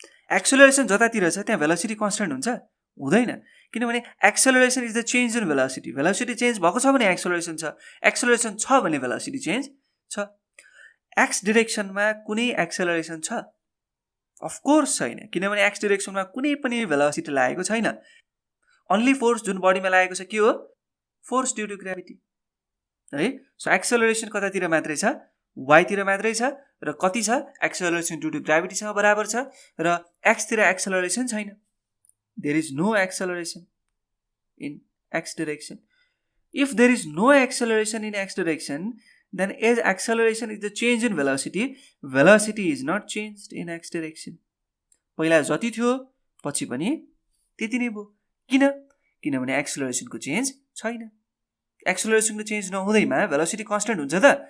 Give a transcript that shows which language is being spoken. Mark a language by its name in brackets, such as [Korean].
[Nepali] Acceleration जतातिर छ त्यहाँ velocity constant हुन्छ? हुँदैन, किनभने [English] Acceleration is the change in velocity. [Nepali] Velocity change भएको छ भने एक्सेलरेसन छ, एक्सेलरेसन छ भने भेलोसिटी चेन्ज छ। एक्स डिरेक्सनमा कुनै एक्सेलरेसन छ? अफकोर्स छैन, किनभने एक्स डिरेक्सनमा कुनै पनि भेलोसिटी लागेको छैन। अन्ली फोर्स जुन बडीमा लागेको छ के हो? [English] Force due to gravity है। [Nepali] सो एक्सेलरेसन कतातिर मात्रै छ? वाइतिर मात्रै छ। र कति छ? एक्सेलरेसन ड्यु टु ग्राभिटीसँग बराबर छ, र एक्सतिर एक्सेलरेसन छैन। [English] There is no acceleration in x direction. If there is no acceleration in x direction, then as acceleration is the change in velocity, velocity is not changed in x direction. [Nepali] पहिला जति थियो पछि पनि त्यति नै भयो। किन? किनभने एक्सेलरेसनको चेन्ज छैन। एक्सेलरेसनको चेन्ज नहुँदैमा भेलोसिटी कन्स्टेन्ट हुन्छ त?